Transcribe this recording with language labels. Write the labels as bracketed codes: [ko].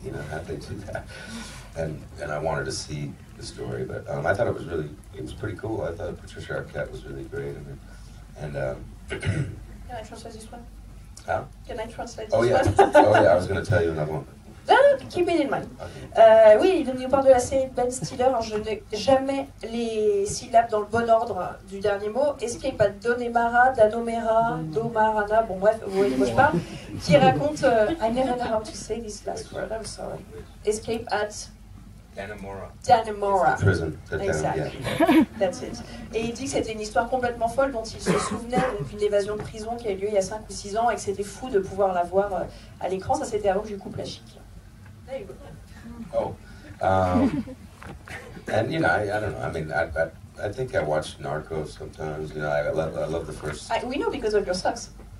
[en] You know, how'd they do that? And I wanted to see the story, but I thought it was pretty cool. I thought Patricia Arquette was really great in it, and Can I translate this one? How? Can I translate Oh this yeah. one? Oh yeah. I was going to tell you and I won't. No, keep it in mind. Okay. [fr] Oui, il nous parle de la série de Ben Stiller. Alors, je n'ai jamais les syllabes dans le bon ordre du dernier mot. Escape at Donemara, Danomera, Domarana, bon bref, vous voyez de quoi je parle. Qui raconte, [en] I never know how to say this last word, I'm sorry. Escape at Danemora. Prison. Exactly. That's it. [fr] Et il dit que c'était une histoire complètement folle dont il se souvenait d'une évasion de prison qui a eu lieu il y a 5 ou 6 ans et que c'était fou de pouvoir la voir à l'écran. Ça, c'était avant que je lui coupe la chic. [en] There you go. Oh. And, you know, I don't know. I mean, I think I watch Narcos sometimes. You know, I love the first... We know because of your socks.